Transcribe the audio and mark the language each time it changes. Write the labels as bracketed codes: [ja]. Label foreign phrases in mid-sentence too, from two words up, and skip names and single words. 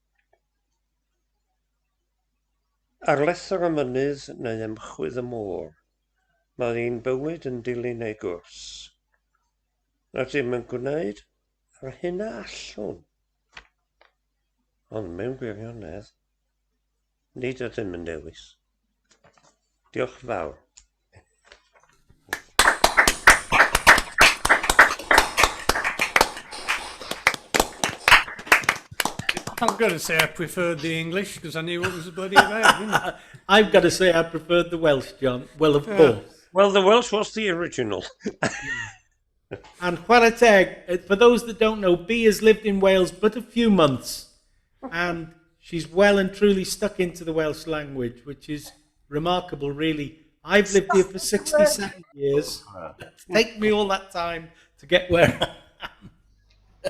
[cy] Ar lethr y mynydd neu ymchwyd y môr, mae un bywyd yn dilyn ei gwrs. Na dim yn gwneud ar hyn a allwn. Ond mewn gwirionedd, nid ydym yn dewis. Diolch fawr. [en] I've got to say I preferred the English because I knew what was bloody about, didn't I? I've got to say I preferred the Welsh, John. Well, of course. Well, the Welsh was the original. And [cy] chwarae teg, [en] for those that don't know, Bea has lived in Wales but a few months, and she's well and truly stuck into the Welsh language, which is remarkable, really. I've lived here for 67 years. It's taken me all that time to get where I am.